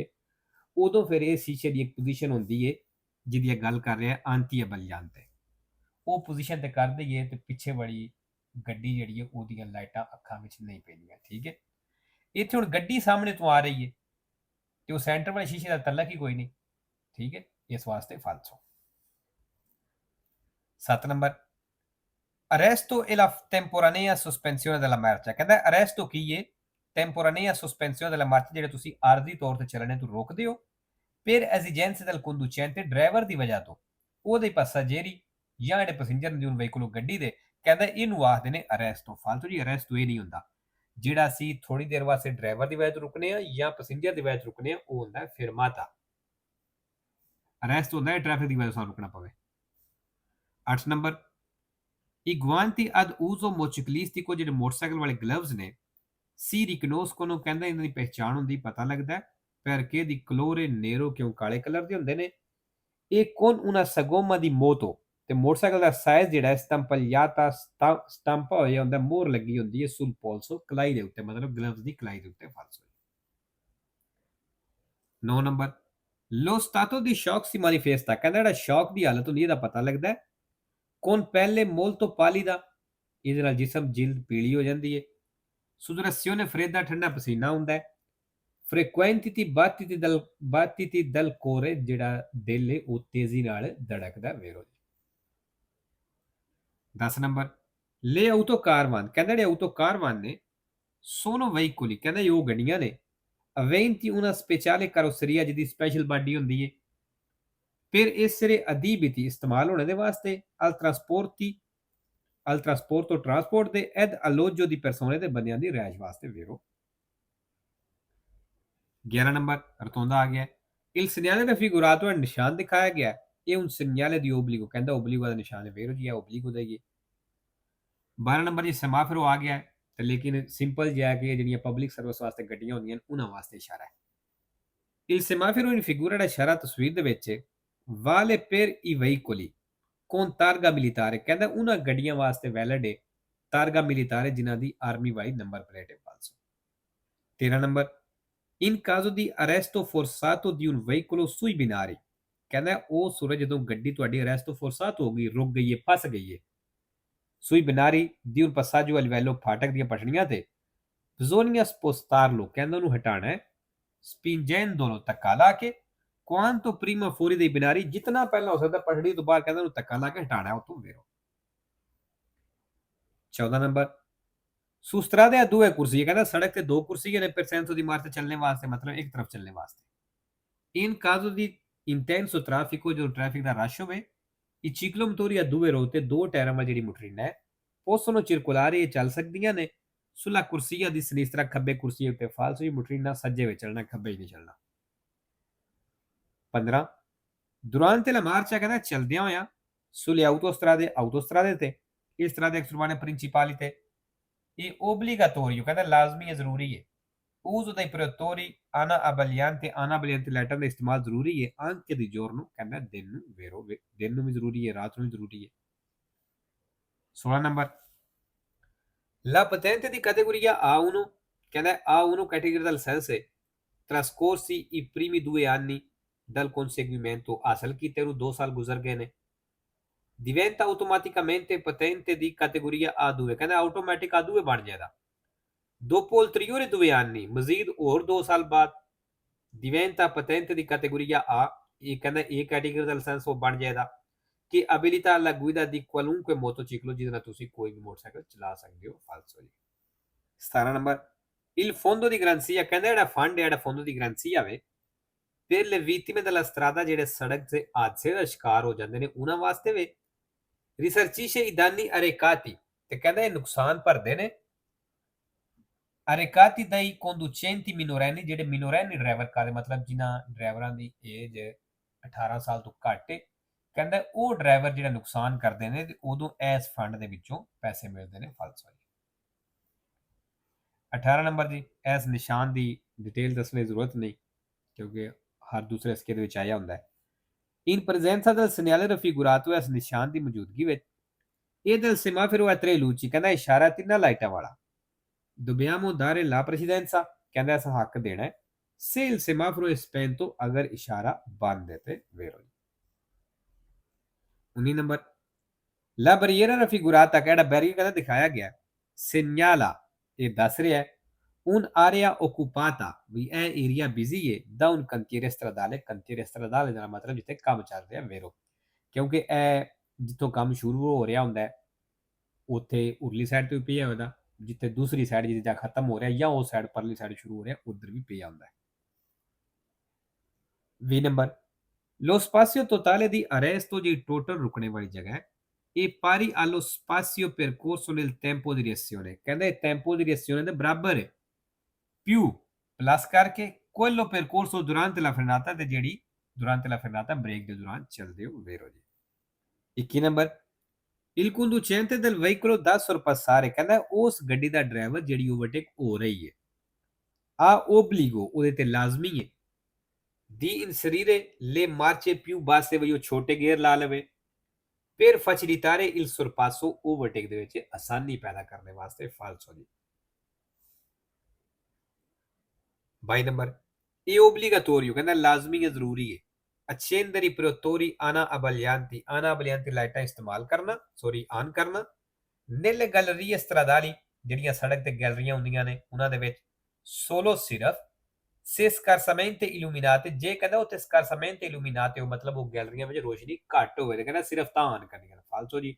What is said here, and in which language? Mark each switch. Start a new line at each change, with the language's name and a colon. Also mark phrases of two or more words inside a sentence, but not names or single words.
Punjabi: ਉਦੋਂ ਫਿਰ ਇਹ ਸ਼ੀਸ਼ੇ ਦੀ ਇੱਕ ਪੋਜੀਸ਼ਨ ਹੁੰਦੀ ਹੈ ਜਿਹਦੀ ਇਹ ਗੱਲ ਕਰ ਰਿਹਾ ਆਂਤੀ ਬਲਿਆਨ ਤੇ, ਉਹ ਪੋਜੀਸ਼ਨ ਤੇ ਕਰ ਦਈਏ ਤੇ ਪਿੱਛੇ ਵਾਲੀ ਗੱਡੀ ਜਿਹੜੀ ਹੈ ਉਹਦੀਆਂ ਲਾਈਟਾਂ ਅੱਖਾਂ ਵਿੱਚ ਨਹੀਂ ਪੈਂਦੀਆਂ, ਠੀਕ ਹੈ। ਇੱਥੇ ਹੁਣ ਗੱਡੀ ਸਾਹਮਣੇ ਤੋਂ ਆ ਰਹੀ ਹੈ ਤੇ ਉਹ ਸੈਂਟਰ ਵਾਲੇ ਸ਼ੀਸ਼ੇ ਦਾ ਤਲਕ ਹੀ ਕੋਈ ਨਹੀਂ, ਠੀਕ ਹੈ, ਇਸ ਵਾਸਤੇ ਫਾਲਸੋ।
Italian: 7 ਨੰਬਰ arresto e la temporanea sospensione della marcia,
Punjabi: ਕਹਿੰਦਾ arresto ਕੀ ਹੈ,
Italian: temporanea sospensione della marcia
Punjabi: ਜਿਹੜੇ ਤੁਸੀਂ ਆਰਜ਼ੀ ਤੌਰ ਤੇ ਚੱਲਣੇ ਤੋਂ ਰੋਕਦੇ ਹੋ
Italian: per esigenze del conducente,
Punjabi: ਡਰਾਈਵਰ ਦੀ ਵਜ੍ਹਾ ਤੋਂ, ਉਹਦੇ passeggeri ਜਾਂ ਜਿਹੜੇ ਪੈਸੇਂਜਰ ਨੇ ਉਹਨੂੰ ਵਹੀਕਲ ਗੱਡੀ ਦੇ, ਕਹਿੰਦਾ ਇਹਨੂੰ ਆਖਦੇ ਨੇ ਅਰੈਸਟੋ। ਫਾਲਤੂ ਜੀ ਅਰੈਸਟੋ ਇਹ ਨਹੀਂ ਹੁੰਦਾ, ਜਿਹੜਾ ਅਸੀਂ ਥੋੜੀ ਦੇਰ ਵਾਸਤੇ ਡਰਾਈਵਰ ਦੀ ਵਜ੍ਹਾ ਤੋਂ ਰੁਕਨੇ ਆ ਜਾਂ ਪੈਸੇਂਜਰ ਦੀ ਵਜ੍ਹਾ ਤੋਂ ਰੁਕਨੇ ਆ ਉਹ ਹੁੰਦਾ ਫਿਰਮਾਤਾ। ਅਰੈਸਟ ਹੁੰਦਾ ਹੈ ਟ੍ਰੈਫਿਕ ਦੀ ਵਜ੍ਹਾ ਤੋਂ ਸਾਨੂੰ ਰੁਕਣਾ ਪਵੇ।
Italian: 8 ਨੰਬਰ i guanti ad uso motociclistico,
Punjabi: ਜਿਹੜੇ ਮੋਟਰਸਾਈਕਲ ਵਾਲੇ ਗਲਵਜ਼ ਨੇ,
Italian: si riconosce,
Punjabi: ਕਹਿੰਦਾ ਇਹਨਾਂ ਦੀ ਪਹਿਚਾਣ ਹੁੰਦੀ, ਪਤਾ ਲੱਗਦਾ
Italian: perché di colore nero,
Punjabi: ਕਿਉਂ ਕਾਲੇ ਕਲਰ ਦੇ ਹੁੰਦੇ ਨੇ।
Italian: ਇਹ con una sagoma di moto,
Punjabi: ਤੇ ਮੋਟਰਸਾਈਕਲ ਦਾ ਸਾਈਜ਼ ਜਿਹੜਾ ਸਟੰਪਲਿਆਤਾ ਸਟੰਪਾ ਹੋਇਆ ਹੁੰਦਾ, ਮੋਹਰ ਲੱਗੀ ਹੁੰਦੀ ਹੈ
Italian: sul polso,
Punjabi: ਕਲਾਈ ਦੇ ਉੱਤੇ, ਮਤਲਬ ਗਲਵਜ਼ ਦੀ ਕਲਾਈ ਦੇ ਉੱਤੇ। ਫਾਲਸੋ।
Italian: 9 ਨੰਬਰ lo stato di shock si manifesta,
Punjabi: ਕਹਿੰਦਾ ਜਿਹੜਾ ਸ਼ੌਕ ਦੀ ਹਾਲਤ ਹੁੰਦੀ ਇਹਦਾ ਪਤਾ ਲੱਗਦਾ
Italian: con pelle molto pallida,
Punjabi: ਇਹਦੇ ਨਾਲ ਜਿਸਮ ਜਿਲਦ ਪੀਲੀ ਹੋ ਜਾਂਦੀ ਹੈ।
Italian: sudorazione fredda,
Punjabi: ਠੰਡਾ ਪਸੀਨਾ ਹੁੰਦਾ ਹੈ।
Italian: frequenti battiti del cuore,
Punjabi: ਜਿਹੜਾ ਦਿਲ ਹੈ ਉਹ ਤੇਜ਼ੀ ਨਾਲ ਧੜਕਦਾ ਵੇਰੋ।
Italian: 10 ਨੰਬਰ le auto caravan,
Punjabi: ਕਹਿੰਦਾ ਜਿਹੜੇ
Italian: auto caravan
Punjabi: ਨੇ
Italian: sono veicoli,
Punjabi: ਕਹਿੰਦਾ ਇਹ ਉਹ ਗੱਡੀਆਂ ਨੇ
Italian: aventi una speciale carrozzeria,
Punjabi: ਜਿਹਦੀ ਸਪੈਸ਼ਲ ਬਾਡੀ ਹੁੰਦੀ ਹੈ
Italian: per essere adibiti,
Punjabi: ਇਸਤੇਮਾਲ ਹੋਣੇ ਦੇ ਵਾਸਤੇ
Italian: al trasporto
Punjabi: ਟਰਾਂਸਪੋਰਟ ਦੇ
Italian: ed alloggio di persone,
Punjabi: ਦੇ ਬੰਦਿਆਂ ਦੀ ਰਿਹਾਇਸ਼ ਵਾਸਤੇ ਵੇਰੋ। 11 ਨੰਬਰ ਰਤੋਂਦਾ ਆ ਗਿਆ
Italian: il segnale raffigurato,
Punjabi: ਨਿਸ਼ਾਨ ਦਿਖਾਇਆ ਗਿਆ ਇਹ
Italian: un segnale di obbligo,
Punjabi: ਕਹਿੰਦਾ ਓਬਲੀਗੋ ਦਾ ਨਿਸ਼ਾਨ ਹੈ ਵੇਰੋ ਜੀ, ਇਹ ਓਬਲੀਗੋ ਦਾ ਹੀ ਹੈ। 12 ਨੰਬਰ ਜੀ ਸਮਾਫਿਰੋ ਆ ਗਿਆ ਤੇ ਲੇਕਿਨ ਸਿੰਪਲ ਜਿਹਾ ਕਿ ਜਿਹੜੀਆਂ ਪਬਲਿਕ ਸਰਵਿਸ ਵਾਸਤੇ ਗੱਡੀਆਂ ਹੁੰਦੀਆਂ ਨੇ ਉਹਨਾਂ ਵਾਸਤੇ ਇਸ਼ਾਰਾ ਹੈ।
Italian: il semaforo in figura,
Punjabi: ਜਿਹੜਾ ਇਸ਼ਾਰਾ ਤਸਵੀਰ ਦੇ ਵਿੱਚ
Italian: vale per i veicoli con targa militare,
Punjabi: ਕਹਿੰਦਾ ਉਹਨਾਂ ਗੱਡੀਆਂ ਵਾਸਤੇ ਵੈਲਿਡ ਹੈ
Italian: targa militare
Punjabi: ਜਿਨ੍ਹਾਂ ਦੀ ਆਰਮੀ ਵਾਈ ਨੰਬਰ ਪਲੇਟ ਹੈ। ਫਾਲਸੋ।
Italian: 13 ਨੰਬਰ in caso di arresto forzato di un veicolo sui binari,
Punjabi: ਕਹਿੰਦਾ ਉਹ ਸੂਰਜ ਜਦੋਂ ਗੱਡੀ ਤੁਹਾਡੀ
Italian: arresto forzato
Punjabi: ਹੋ ਗਈ, ਰੁਕ ਗਈ ਹੈ, ਫਸ ਗਈ ਹੈ,
Italian: sui binari di un passaggio a livello,
Punjabi: ਫਾਟਕ ਦੀਆਂ ਪਟੜੀਆਂ ਤੇ,
Italian: bisogna spostarlo,
Punjabi: ਕਹਿੰਦਾ ਉਹਨੂੰ ਹਟਾਣਾ ਹੈ, spingendolo, ਧੱਕਾ ਲਾ ਕੇ,
Italian: quanto prima fuori dei binari,
Punjabi: ਜਿਤਨਾ ਪਹਿਲਾਂ ਹੋ ਸਕਦਾ ਪਟੜੀ ਤੋਂ ਬਾਹਰ, ਕਹਿੰਦਾ ਉਹਨੂੰ ਧੱਕਾ ਲਾ ਕੇ ਹਟਾਣਾ ਉੱਥੋਂ ਵੇਰੋ।
Italian: 14 ਨੰਬਰ su strade a due corsie,
Punjabi: ਕਹਿੰਦਾ ਸੜਕ ਤੇ ਦੋ ਕੁਰਸੀਆਂ ਨੇ
Italian: per senso di marcia,
Punjabi: ਚੱਲਣੇ ਵਾਸਤੇ, ਮਤਲਬ ਇੱਕ ਤਰਫ ਚੱਲਣੇ ਵਾਸਤੇ।
Italian: in caso di intenso traffico,
Punjabi: ਜਦੋਂ ਟ੍ਰੈਫਿਕ ਦਾ ਰਸ਼ ਹੋਵੇ,
Italian: i ciclomotori a due ruote,
Punjabi: ਦੋ ਟਾਇਰਾਂ ਵਾਲੀ ਜਿਹੜੀ ਮੋਟਰੀਨਾਂ ਹੈ
Italian: possono circolare,
Punjabi: ਇਹ ਚੱਲ ਸਕਦੀਆਂ ਨੇ
Italian: sulla corsia di sinistra,
Punjabi: ਖੱਬੇ ਕੁਰਸੀ ਉੱਤੇ। ਫਾਲਸੋ ਜੀ ਮੋਟਰੀਨਾਂ ਸੱਜੇ ਵਿੱਚ ਚੱਲਣਾ, ਖੱਬੇ ਹੀ ਨਹੀਂ ਚੱਲਣਾ।
Italian: 15 durante la marcia,
Punjabi: ਕਹਿੰਦਾ ਚਲਦਿਆਂ ਹੋਇਆ
Italian: sulle autostrade
Punjabi: ਤੇ, ਇਸ ਤਰ੍ਹਾਂ ਦੇ
Italian: extremane principali
Punjabi: ਤੇ, ਇਹ obbligatorio, ਕਹਿੰਦਾ ਲਾਜ਼ਮੀ ਹੈ, ਜ਼ਰੂਰੀ ਹੈ।
Italian: uso dei protettori ana abbagliante,
Punjabi: ਲਾਈਟਾਂ ਦਾ ਇਸਤੇਮਾਲ ਜ਼ਰੂਰੀ ਹੈ
Italian: anche di giorno,
Punjabi: ਕਹਿੰਦਾ ਦਿਨ ਨੂੰ ਵੇਰੋ, ਦਿਨ ਨੂੰ ਵੀ ਜ਼ਰੂਰੀ ਹੈ, ਰਾਤ ਨੂੰ ਵੀ ਜ਼ਰੂਰੀ ਹੈ।
Italian: 16 ਨੰਬਰ la patente di categoria A1,
Punjabi: ਕਹਿੰਦਾ A1 ਕੈਟੇਗਰੀ ਦਾ ਲਾਇਸੈਂਸ ਹੈ
Italian: trascorsi i primi 2 anni dal conseguimento,
Punjabi: ਹਾਸਲ ਕੀਤੇ ਨੂੰ 2 ਸਾਲ ਗੁਜ਼ਰ ਗਏ ਨੇ,
Italian: diventa automaticamente patente di categoria A2,
Punjabi: ਕਹਿੰਦਾ ਆਟੋਮੈਟਿਕ A2 ਬਣ ਜਾਏਗਾ।
Italian: dopo ulteriori 2 anni,
Punjabi: ਮਜ਼ੀਦ ਹੋਰ 2 ਸਾਲ ਬਾਅਦ
Italian: diventa patente di categoria A,
Punjabi: ਇਹ ਕਹਿੰਦਾ ਇਹ ਕੈਟੇਗਰੀ ਦਾ ਲਾਇਸੈਂਸ ਉਹ ਬਣ ਜਾਏਗਾ ਕਿ
Italian: abilita alla guida di qualunque motociclo,
Punjabi: ਜਿਹਦੇ ਨਾਲ ਤੁਸੀਂ ਕੋਈ ਵੀ ਮੋਟਰਸਾਈਕਲ ਚਲਾ ਸਕਦੇ ਹੋ। ਫਾਲਸੋ ਜੀ।
Italian: 17 ਨੰਬਰ il fondo di garanzia,
Punjabi: ਕਹਿੰਦਾ ਜਿਹੜਾ ਫੰਡ ਹੈ, ਜਿਹੜਾ
Italian: fondo di garanzia
Punjabi: ਵੇ
Italian: per le vittime della strada,
Punjabi: ਜਿਹੜੇ ਸੜਕ ਤੇ ਹਾਦਸੇ ਦਾ ਸ਼ਿਕਾਰ ਹੋ ਜਾਂਦੇ ਨੇ ਉਹਨਾਂ ਵਾਸਤੇ ਵੇ
Italian: risarcisce i danni arrecati,
Punjabi: ਤੇ ਕਹਿੰਦਾ ਇਹ ਨੁਕਸਾਨ ਭਰਦੇ ਨੇ
Italian: arrecati dai conducenti minorenni,
Punjabi: ਜਿਹੜੇ ਮਿਨੋਰੈਨੀ ਡਰਾਈਵਰ ਕਰਦੇ, ਮਤਲਬ ਜਿਨ੍ਹਾਂ ਡਰਾਈਵਰਾਂ ਦੀ ਏਜ 18 ਸਾਲ ਤੋਂ ਘੱਟ ਹੈ, ਕਹਿੰਦਾ ਉਹ ਡਰਾਈਵਰ ਜਿਹੜਾ ਨੁਕਸਾਨ ਕਰਦੇ ਨੇ ਤੇ ਉਦੋਂ ਇਸ ਫੰਡ ਦੇ ਵਿੱਚੋਂ ਪੈਸੇ ਮਿਲਦੇ ਨੇ। ਫਾਲਸੋ। 18 ਨੰਬਰ ਜੀ ਇਸ ਨਿਸ਼ਾਨ ਦੀ ਡਿਟੇਲ ਦੱਸਣ ਦੀ ਜ਼ਰੂਰਤ ਨਹੀਂ ਕਿਉਂਕਿ ਹਰ ਦੂਸਰੇ ਸਿੱਕੇ ਦੇ ਵਿੱਚ ਆਇਆ ਹੁੰਦਾ ਹੈ।
Italian: in presenza del segnale raffigurato,
Punjabi: ਇਸ ਨਿਸ਼ਾਨ ਦੀ ਮੌਜੂਦਗੀ ਵਿੱਚ
Italian: E del semaforo a tre luci,
Punjabi: ਕਹਿੰਦਾ ਇਸ਼ਾਰਾ ਤਿੰਨਾਂ ਲਾਈਟਾਂ ਵਾਲਾ।
Italian: Dobbiamo dare la precedenza,
Punjabi: ਕਹਿੰਦਾ ਅਸਾਂ ਹੱਕ ਦੇਣਾ ਹੈ।
Italian: Se il semaforo è spento,
Punjabi: ਅਗਰ ਇਸ਼ਾਰਾ ਬੰਦ ਹੈ ਤੇ vero ਜੀ।
Italian: 19 ਨੰਬਰ La barriera raffigurata,
Punjabi: ਕਿਹੜਾ ਬੈਰੀਅਰ ਕਹਿੰਦਾ ਦਿਖਾਇਆ ਗਿਆ segnala, ਇਹ ਦੱਸ ਰਿਹਾ ਹੈ
Italian: un'area occupata,
Punjabi: ਵੀ ਇਹ ਏਰੀਆ ਬਿਜ਼ੀ ਹੈ
Italian: da un cantiere stradale, cantiere stradale
Punjabi: ਦਾ ਮਤਲਬ ਜਿੱਥੇ ਕੰਮ ਚੱਲ ਰਿਹਾ vero, ਕਿਉਂਕਿ ਇਹ ਜਿੱਥੋਂ ਕੰਮ ਸ਼ੁਰੂ ਹੋ ਰਿਹਾ ਹੁੰਦਾ ਹੈ ਉੱਥੇ ਉਰਲੀ ਸਾਈਡ ਤੇ ਵੀ ਪਿਆ ਹੁੰਦਾ, ਜਿੱਥੇ ਦੂਸਰੀ ਸਾਈਡ ਜਿੱਥੇ ਖਤਮ ਹੋ ਰਿਹਾ ਜਾਂ ਉਹ ਸਾਈਡ ਪਰਲੀ ਸਾਈਡ ਸ਼ੁਰੂ ਹੋ ਰਿਹਾ ਉਧਰ ਵੀ ਪਿਆ ਹੁੰਦਾ ਹੈ।
Italian: 20 ਨੰਬਰ Lo spazio totale di arresto, ਜਿਹੜੀ ਟੋਟਲ ਰੁਕਣੇ ਵਾਲੀ ਜਗ੍ਹਾ ਹੈ, ਇਹ pari allo spazio percorso nel tempo di reazione, ਕਹਿੰਦੇ tempo di reazione
Punjabi: ਦੇ ਬਰਾਬਰ ਹੈ
Italian: più
Punjabi: ਪਲੱਸ ਕਰਕੇ
Italian: quello percorso durante la frenata,
Punjabi: ਤੇ ਜਿਹੜੀ
Italian: durante la frenata
Punjabi: ਬ੍ਰੇਕ ਦੇ ਦੌਰਾਨ ਚੱਲਦੇ ਹੋ vero ਜੀ।
Italian: 21 ਨੰਬਰ Il conducente del veicolo da sorpassare,
Punjabi: ਕਹਿੰਦਾ ਉਸ ਗੱਡੀ ਦਾ ਡਰਾਈਵਰ ਜਿਹੜੀ ਓਵਰਟੇਕ ਹੋ ਰਹੀ ਹੈ ਆ obbligo, ਉਹਦੇ ਤੇ ਲਾਜ਼ਮੀ ਹੈ
Italian: di inserire le marce più basse,
Punjabi: ਵੀ ਉਹ ਛੋਟੇ ਗੇਅਰ ਲਾ ਲਵੇ
Italian: per facilitare il sorpasso,
Punjabi: overtake ਦੇ ਵਿੱਚ ਆਸਾਨੀ ਪੈਦਾ ਕਰਨ ਵਾਸਤੇ falso ਜੀ। 22 ਨੰਬਰ ਇਹ obbligatorio, ਕਹਿੰਦਾ ਲਾਜ਼ਮੀ ਹੈ ਜ਼ਰੂਰੀ ਹੈ
Italian: accendere i protettori ana abbaglianti
Punjabi: ਲਾਈਟਾਂ ਇਸਤੇਮਾਲ ਕਰਨਾ ਆਨ ਕਰਨਾ
Italian: nelle gallerie stradali,
Punjabi: ਜਿਹੜੀਆਂ ਸੜਕ ਤੇ ਗੈਲਰੀਆਂ ਹੁੰਦੀਆਂ ਨੇ ਉਹਨਾਂ ਦੇ ਵਿੱਚ solo ਸਿਰਫ
Italian: se scarsamente illuminate,
Punjabi: ਜੇ ਕਹਿੰਦਾ ਉੱਥੇ
Italian: scarsamente illuminate
Punjabi: ਹੋ ਮਤਲਬ ਉਹ ਗੈਲਰੀਆਂ ਵਿੱਚ ਰੋਸ਼ਨੀ ਘੱਟ ਹੋਵੇ ਤੇ ਕਹਿੰਦਾ ਸਿਰਫ ਤਾਂ ਆਨ ਕਰਨੀਆਂ ਫਾਲਤੂ ਜੀ।